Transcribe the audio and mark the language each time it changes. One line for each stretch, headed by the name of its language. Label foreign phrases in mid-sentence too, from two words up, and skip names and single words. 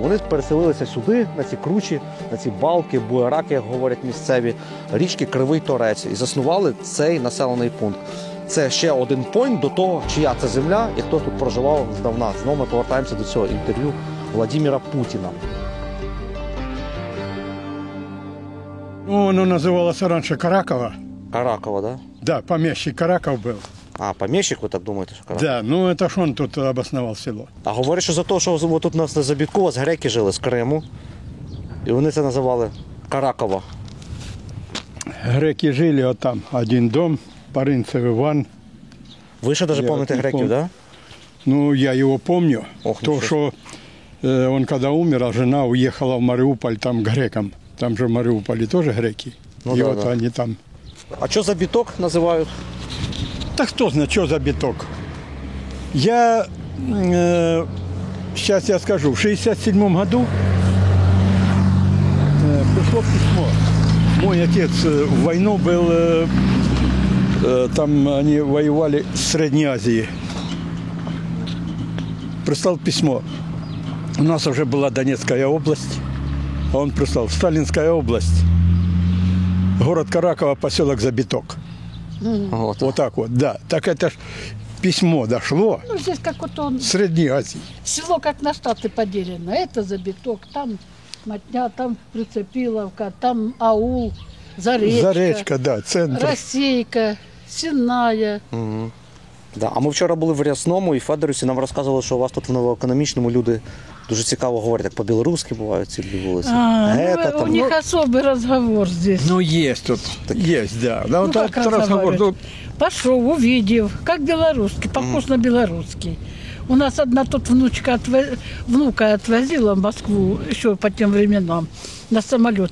Ukrainian: Вони переселилися сюди, на ці кручі, на ці балки, буераки, як говорять місцеві, річки Кривий Торець. І заснували цей населений пункт. Це ще один пойнт до того, чия це земля і хто тут проживав здавна. Знову ми повертаємося до цього інтерв'ю Владимира Путіна. Ну,
Russian: оно называлось раньше Каракова. Каракова, да? Да, помещик Караков был. А, помещик,
Ukrainian: ви так думаєте, що Каракова?
Russian: Да, ну это ж он тут обосновал село.
Ukrainian: А говорять, що за те, що тут у нас на Забітку, у вас греки жили з Криму, і вони це називали Каракова.
Russian: Греки жили, вот там один дом, Паринцев Иван.
Ukrainian: Ви ще навіть
Russian: Я
Ukrainian: пам'ятаєте
Russian: не
Ukrainian: греків,
Russian: помню.
Ukrainian: так?
Russian: Ну, я его помню. Ох, То, ничего что он когда умер, а жена уехала в Мариуполь там к грекам. Там же в Мариуполе тоже греки. Ну и да, вот да. они там.
Ukrainian: А що Забіток називають?
Russian: Да кто знает, что за биток. Я, сейчас я скажу, в 67 году пришло письмо. Мой отец в войну был, там они воевали в Средней Азии. Прислал письмо. У нас уже была Донецкая область, а он прислал Сталинская область. Город Каракова, поселок Забиток. От. Вот так вот, да. Так это ж письмо дошло Ну, здесь как вот он, с Средней Азии. село как на штаты поделено. Это Забиток, там Мотня, там Прицепиловка, там аул, Заречка, Заречка, да, центр. Росейка, Сенная. Да.
Ukrainian: А ми вчора були в Рясному і Федорівці, нам розказували, що у вас тут в новоекономічному люди дуже цікаво говорять, як по-білоруськи бувають ці дві вулиці.
Russian: Гета, У там. них особый разговор здесь. Ну, есть тут, есть, да. Да, вот как этот разговор. разговаривать? Ну, Пошел, увидел, как белорусский, похож на белорусский. У нас одна тут внука отвозила в Москву еще по тем временам на самолет.